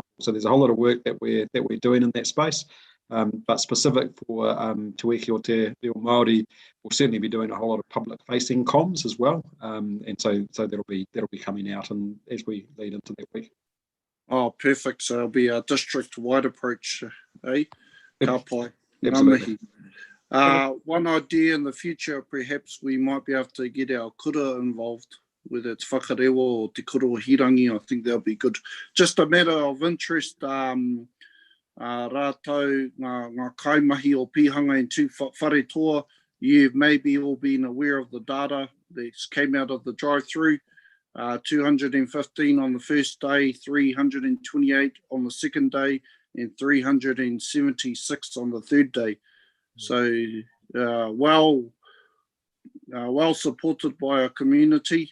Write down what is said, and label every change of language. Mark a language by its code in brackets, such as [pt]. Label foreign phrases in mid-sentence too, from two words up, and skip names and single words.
[en] So there's a whole lot of work that we're doing in that space. But specific for Te Wiki o Te Reo Māori, we'll certainly be doing a whole lot of public-facing comms as well, and so that'll be coming out and as we lead into that week. Oh, perfect. So it'll be a district-wide approach, eh? [mi] Ka pai. [en] Absolutely. One idea in the future, perhaps we might be able to get our kura involved, whether it's whakarewa or te kura o hirangi. I think that'll be good. Just a matter of interest. [mi] Ratou, ngā kaimahi o pihanga in tū whare toa, [en] you've maybe all been aware of the data that came out of the drive-through. 215 on the first day, 328 on the second day, and 376 on the third day. So well supported by our community.